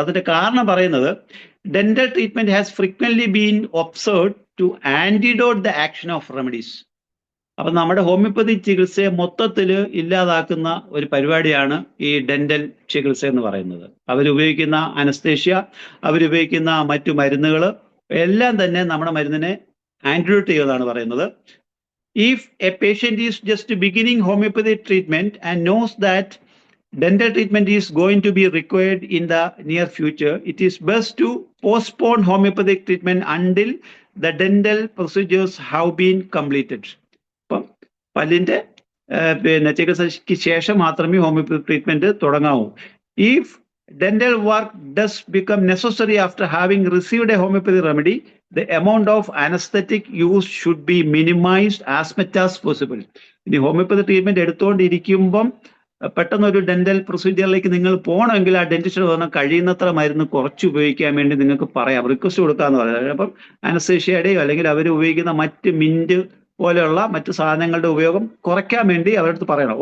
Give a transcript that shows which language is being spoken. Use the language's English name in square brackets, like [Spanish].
[Malayalam] അതിന്റെ കാരണം പറയുന്നത് [English] Dental treatment has frequently been observed to antidote the action of remedies. [Malayalam] അപ്പൊ നമ്മുടെ ഹോമിയോപ്പതി ചികിത്സയെ മൊത്തത്തിൽ ഇല്ലാതാക്കുന്ന ഒരു പരിപാടിയാണ് ഈ ഡെന്റൽ ചികിത്സ എന്ന് പറയുന്നത്. അവരുപയോഗിക്കുന്ന അനസ്തേഷ്യ, അവരുപയോഗിക്കുന്ന മറ്റു മരുന്നുകൾ എല്ലാം തന്നെ നമ്മുടെ മരുന്നിനെ ആന്റിഡോട്ട് ചെയ്യുന്നതാണ് പറയുന്നത്. [English] If a patient is just beginning homeopathic treatment and knows that dental treatment is going to be required in the near future, it is best to postpone homeopathic treatment until the dental procedures have been completed. [Malayalam] അപ്പം പല്ലിന്റെ ചികിത്സയ്ക്ക് ശേഷം മാത്രമേ homeopathy treatment തുടങ്ങാവൂ. [English] If dental work does become necessary after having received a homeopathy remedy, the amount of anesthetic use should be minimized as much as possible. [Malayalam] ഇനി homeopathy treatment എടുത്തുകൊണ്ടിരിക്കുമ്പം പെട്ടെന്ന് ഒരു dental പ്രൊസീജിയറിലേക്ക് നിങ്ങൾ പോകണമെങ്കിൽ ആ ഡെന്റിസ്റ്റ് പറഞ്ഞാൽ കഴിയുന്നത്ര മരുന്ന് കുറച്ച് ഉപയോഗിക്കാൻ വേണ്ടി നിങ്ങൾക്ക് പറയാം, റിക്വസ്റ്റ് കൊടുക്കാന്ന് പറയാം. അപ്പം അനസ്തേഷ്യയുടെയോ അല്ലെങ്കിൽ അവർ ഉപയോഗിക്കുന്ന മറ്റ് മിന്റ് പോലെയുള്ള മറ്റു സാധനങ്ങളുടെ ഉപയോഗം കുറയ്ക്കാൻ വേണ്ടി അവരടുത്ത് പറയണം.